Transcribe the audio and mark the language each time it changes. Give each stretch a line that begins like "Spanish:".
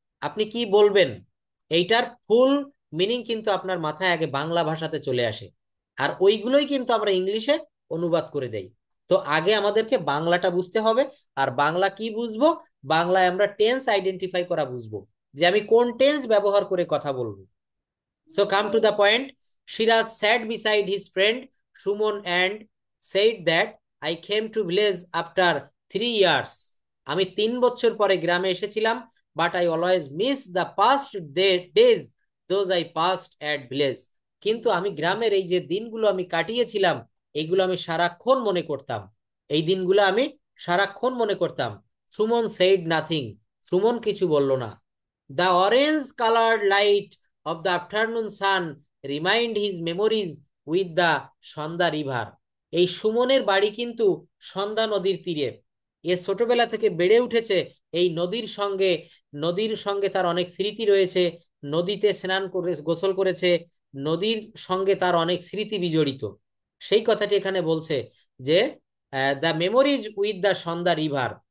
Bangla: আপনি কি বলবেন এইটার ফুল মিনিং কিন্তু আপনার মাথায় আগে বাংলা ভাষাতে চলে আসে, আর ওইগুলোই কিন্তু আমরা ইংলিশে অনুবাদ করে দেই। তো আগে আমাদেরকে বাংলাটা বুঝতে হবে। আর বাংলা কি বুঝবো? বাংলায় আমরা টেন্স আইডেন্টিফাই করা বুঝবো, যে আমি কোন টেন্স ব্যবহার করে কথা বলবো। So come to the point,
English: Siraj sat beside his friend Suman and said that I came to village after 3 years.
Bangla: আমি 3 বছর পরে গ্রামে এসেছিলাম,
English: But I always miss the past days those I passed at village.
Bangla: কিন্তু আমি গ্রামের এই যে দিনগুলো আমি কাটিয়েছিলাম, এইগুলো আমি সারাক্ষণ মনে করতাম। এই দিনগুলো আমি সারাক্ষণ মনে করতাম। সুমন
English: said nothing,
Bangla: সুমন কিছু বলল না।
English: The orange coloured light of the afternoon sun remind his memories with the Sandhya river.
Bangla: এই সুমনের বাড়ি কিন্তু সন্ধ্যা নদীর তীরে। এ ছোটবেলা থেকে বেড়ে উঠেছে এই নদীর সঙ্গে, নদীর সঙ্গে তার অনেক স্মৃতি রয়েছে। নদীতে স্নান করে গোসল করেছে, নদীর সঙ্গে তার অনেক স্মৃতি বিজড়িত। সেই কথাটি এখানে বলছে যে
English: The memories with the Sandhya river.